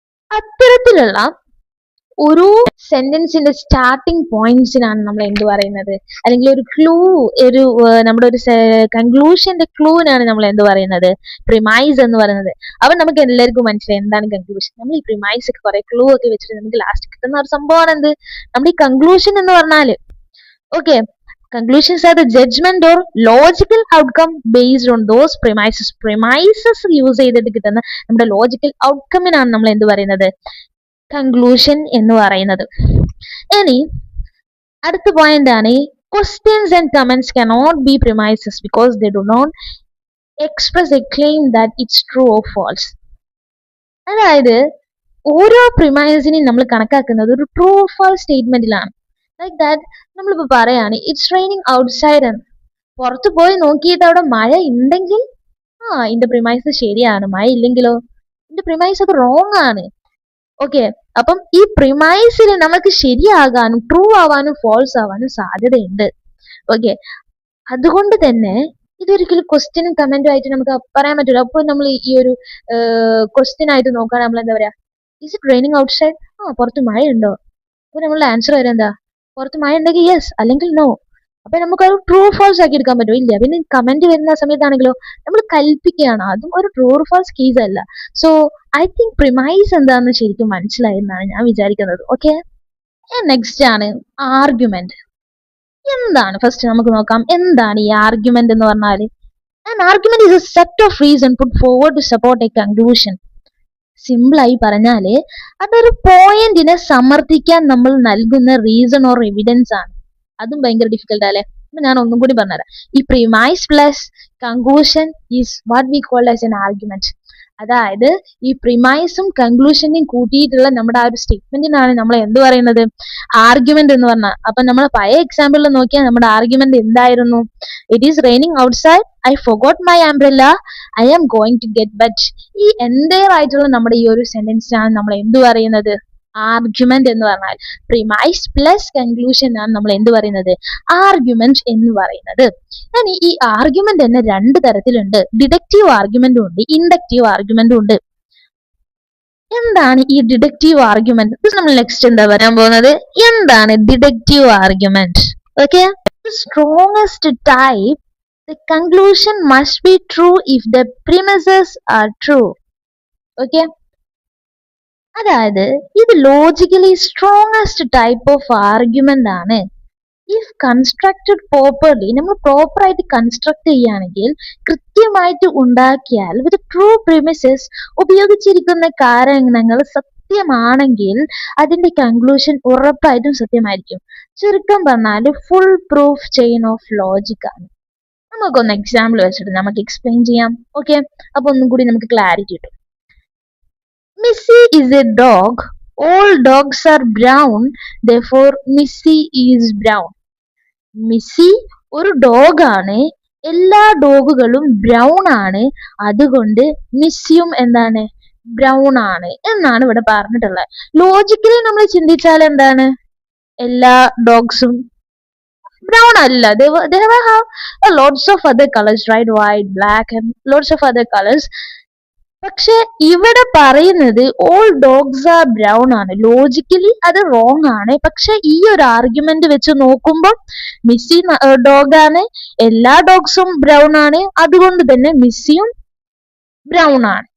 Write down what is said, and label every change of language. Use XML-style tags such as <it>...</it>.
<ml>അത്തരത്തിലുള്ള ഒരു സെന്റൻസിന്റെ സ്റ്റാർട്ടിംഗ് പോയിന്റ്സിനാണ് നമ്മൾ എന്ത് പറയുന്നത്, അല്ലെങ്കിൽ ഒരു ക്ലൂ, ഒരു നമ്മുടെ ഒരു കൺക്ലൂഷന്റെ ക്ലൂവിനാണ് നമ്മൾ എന്ത് പറയുന്നത്, പ്രിമൈസ് എന്ന് പറയുന്നത്. അപ്പൊ നമുക്ക് എല്ലാവർക്കും മനസ്സിലായി എന്താണ് കൺക്ലൂഷൻ. നമ്മൾ ഈ പ്രിമൈസ് ഒക്കെ കുറെ ക്ലൂ ഒക്കെ വെച്ചിട്ട് നമുക്ക് ലാസ്റ്റ് കിട്ടുന്ന ഒരു സംഭവമാണ് എന്ത്, നമ്മുടെ ഈ കൺക്ലൂഷൻ എന്ന് പറഞ്ഞാല്.</ml> <en>Okay, conclusions are the judgment or logical outcome based on those premises.</en> <ml>Premises use ചെയ്തിട്ട് കിട്ടുന്ന നമ്മുടെ ലോജിക്കൽ ഔട്ട്കമ്മിനാണ് നമ്മൾ എന്ത് പറയുന്നത്, കൺക്ലൂഷൻ എന്ന് പറയുന്നത്. ഇനി അടുത്ത പോയിന്റ് ആണ്,</ml> <en>questions and comments cannot be premises because they do not express a claim that it's true or false.</en> <ml>അതായത് ഓരോ പ്രിമൈസിനെയും നമ്മൾ കണക്കാക്കുന്നത് ഒരു true or false സ്റ്റേറ്റ്മെന്റിലാണ്.</ml> <en>like that</en> <ml>നമ്മളിപ്പോ പറയാണ്</ml> <en>It's raining outside എന്ന്.</en> <ml>പുറത്ത് പോയി നോക്കിയിട്ട് അവിടെ മഴ ഉണ്ടെങ്കിൽ ഇതിന്റെ പ്രിമൈസ് ശരിയാണ്, മഴ ഇല്ലെങ്കിലോ ഇതിന്റെ പ്രിമൈസ് അത് റോങ് ആണ്. ഓക്കെ, അപ്പം ഈ പ്രിമൈസിൽ നമുക്ക് ശരിയാകാനും ട്രൂ ആവാനും ഫോൾസ് ആവാനും സാധ്യതയുണ്ട്. ഓക്കെ, അതുകൊണ്ട് തന്നെ ഇതൊരിക്കലും ക്വസ്റ്റ്യനും കമന്റും ആയിട്ട് നമുക്ക് പറയാൻ പറ്റില്ല. അപ്പോൾ നമ്മൾ ഈ ഒരു ക്വസ്റ്റ്യൻ ആയിട്ട് നോക്കാൻ നമ്മൾ എന്താ പറയാ,</ml> <en>is it raining outside,</en> <ml>പുറത്ത് മഴ ഉണ്ടോ? അപ്പൊ നമ്മളുടെ ആൻസർ വരെ എന്താ, പുറത്ത് മഴ ഉണ്ടെങ്കിൽ യെസ് അല്ലെങ്കിൽ നോ. അപ്പൊ നമുക്ക് അത് ട്രൂ ഫോൾസ് ആക്കി എടുക്കാൻ പറ്റുമോ, ഇല്ല. പിന്നെ കമന്റ് വരുന്ന സമയത്താണെങ്കിലോ നമ്മൾ കൽപ്പിക്കുകയാണ്, അതും ഒരു ട്രൂ ഫോൾസ് കേസ് അല്ല.</ml> <en>so I think</en> <ml>പ്രിമൈസ് എന്താണെന്ന് ശരിക്കും മനസ്സിലായി എന്നാണ് ഞാൻ വിചാരിക്കുന്നത്. ഓക്കെ, നെക്സ്റ്റ് ആണ് ആർഗ്യുമെന്റ്. എന്താണ് ഫസ്റ്റ് നമുക്ക് നോക്കാം, എന്താണ് ഈ ആർഗ്യുമെന്റ് എന്ന് പറഞ്ഞാൽ.</ml> <en>An argument is a set of reason put forward to support a conclusion.</en> <ml>Simple ആയി പറഞ്ഞാല് അതൊരു പോയിന്റിനെ സമർത്ഥിക്കാൻ നമ്മൾ നൽകുന്ന റീസൺ ഓർ എവിഡൻസ് ആണ്. അതും ഭയങ്കര ഡിഫിക്കൽട്ട് അല്ലെ. ഞാൻ ഒന്നും കൂടി പറഞ്ഞുതരാം.</ml> <en>ഈ premise plus conclusion is what we call as an argument.</en> <ml>അതായത് ഈ പ്രിമൈസും കൺക്ലൂഷനെയും കൂട്ടിയിട്ടുള്ള നമ്മുടെ ആ ഒരു സ്റ്റേറ്റ്മെന്റിനാണ് നമ്മൾ എന്ത് പറയുന്നത്, ആർഗ്യുമെന്റ് എന്ന് പറഞ്ഞാൽ. അപ്പൊ നമ്മൾ പഴയ എക്സാമ്പിളിൽ നോക്കിയാൽ നമ്മുടെ ആർഗ്യുമെന്റ് എന്തായിരുന്നു,</ml> <en>It is raining outside, I forgot my umbrella, I am going to get wet.</en> <ml>ഈ എൻ്റയർ ആയിട്ടുള്ള നമ്മുടെ ഈ ഒരു സെന്റൻസിനാണ് നമ്മൾ എന്ത് പറയുന്നത്, ആർഗ്യുമെന്റ് എന്ന് പറഞ്ഞാൽ. പ്രിമൈസ് പ്ലസ് കൺക്ലൂഷൻ ആണ് നമ്മൾ എന്ത് പറയുന്നത്, ആർഗ്യുമെന്റ് എന്ന് പറയുന്നത്. ഇനി ഈ ആർഗ്യുമെന്റ് തന്നെ രണ്ട് തരത്തിലുണ്ട്. ഡിഡക്റ്റീവ് ആർഗ്യുമെന്റും ഉണ്ട്, ഇൻഡക്റ്റീവ് ആർഗ്യുമെന്റും ഉണ്ട്. എന്താണ് ഈ ഡിഡക്റ്റീവ് ആർഗ്യുമെന്റ്, നമ്മൾ നെക്സ്റ്റ് എന്താ പറയാൻ പോകുന്നത്, എന്താണ് deductive argument.</ml> <en>Okay, strongest type, the conclusion must be true if the premises are true.</en> <ml>Okay, അതായത് ഇത് logically strongest type of argument ആണ്.</ml> <en>if constructed properly,</en> <ml>നമ്മൾ പ്രോപ്പർ ആയിട്ട് കൺസ്ട്രക്ട് ചെയ്യുകയാണെങ്കിൽ, കൃത്യമായിട്ട് ഉണ്ടാക്കിയാൽ,</ml> <en>with true premises,</en> <ml>ഉപയോഗിച്ചിരിക്കുന്ന കാരണങ്ങൾ സത്യമാണെങ്കിൽ അതിന്റെ കൺക്ലൂഷൻ ഉറപ്പായിട്ടും സത്യമായിരിക്കും. ചുരുക്കം പറഞ്ഞാൽ</ml> <en>full proof chain of logic</en> <ml>ആണ്. നമുക്കൊന്ന് എക്സാമ്പിൾ വെച്ചിട്ട് നമുക്ക് എക്സ്പ്ലെയിൻ ചെയ്യാം. ഓക്കെ, അപ്പൊ ഒന്നും കൂടി നമുക്ക് ക്ലാരിറ്റി കിട്ടും.</ml> <en>Missy is a dog. All dogs are brown. Therefore, Missy is brown.</en> <ml>മിസ്സി ഒരു ഡോഗ് ആണ്. എല്ലാ ഡോഗുകളും ബ്രൗൺ ആണ്. അതുകൊണ്ട് മിസ്സിയും എന്താണ്? ബ്രൗൺ ആണ് എന്നാണ് ഇവിടെ പറഞ്ഞിട്ടുള്ളത്. ലോജിക്കലി നമ്മൾ ചിന്തിച്ചാൽ എന്താണ്? എല്ലാ ഡോഗ്സും brown അല്ല.</ml> <en>They have lots of other colors, right? White, black and lots of other colors.</en> <ml>പക്ഷെ ഇവിടെ പറയുന്നത്</ml> <en>all dogs are brown</en> <ml>ആണ്. ലോജിക്കലി അത് റോങ് ആണ്. പക്ഷെ ഈ ഒരു ആർഗ്യുമെന്റ് വെച്ച് നോക്കുമ്പോൾ മിസ്സി ഡോഗ് ആണ്, എല്ലാ ഡോഗ്സും ബ്രൗൺ ആണ്, അതുകൊണ്ട് തന്നെ മിസ്സിയും ബ്രൗൺ ആണ്.</ml>